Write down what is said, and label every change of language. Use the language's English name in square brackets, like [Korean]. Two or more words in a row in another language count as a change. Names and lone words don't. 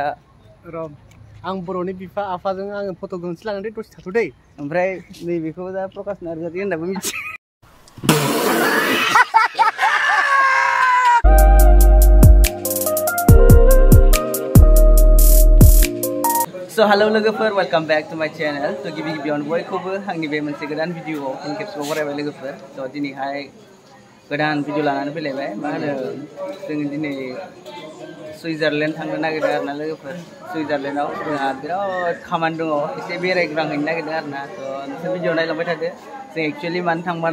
[Bodo] र' आं बर'नि बिफा आफाजों आङो फट' गंसे लानानै दसे थाथ' दै ओमफ्राय नैबेखौ दा प्रकाश नार्जारि होननाबो मिथियो [English] So hello [Bodo] लोगोफोर [English] welcome back to my channel [Bodo] तो गिबि गिबियावनो बयखौबो आंनि बे मोनसे गोदान भिडिअआव फिन खेबसेबाव बरायबाय लोगोफोर तो दिनैहाय गोदान भिडिअ लानानै फैलायबाय मा होनो जों दिनै सुइजारलेण्ड थांनो नागिरदों आरोना लोगोफोर सुइजारलेण्डआव जोंहा बिराद खामानि दङ एसे बेरायग्रांहैनो नागिरदों आरोना तो नोंसोर भिडिअ नायलांबाय थादो जों एक्चुअली मानो थांमारनो